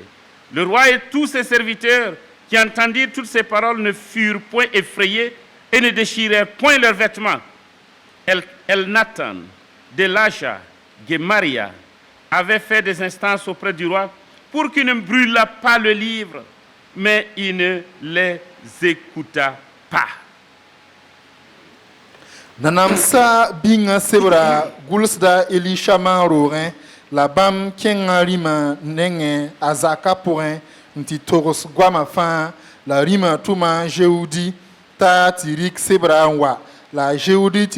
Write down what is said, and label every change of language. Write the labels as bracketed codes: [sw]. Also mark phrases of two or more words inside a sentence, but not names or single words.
[fr] Le roi et tous ses serviteurs qui entendirent toutes ces paroles ne furent point effrayés et ne déchirèrent point leurs vêtements. Elnathan, Delaja, Gemaria avaient fait des instances auprès du roi pour qu'il ne brûlât pas le livre, mais il ne les écouta pas. [mos] nanamsa binga sebra gulsda Elishama roogẽ la bãmb kẽngã rĩmã nengẽ a zaka pʋgẽ n tɩ togs goamã fãa la rĩmã tʋma Jéudi t'a tɩ rɩk sebra n wa la Jéudi tɩg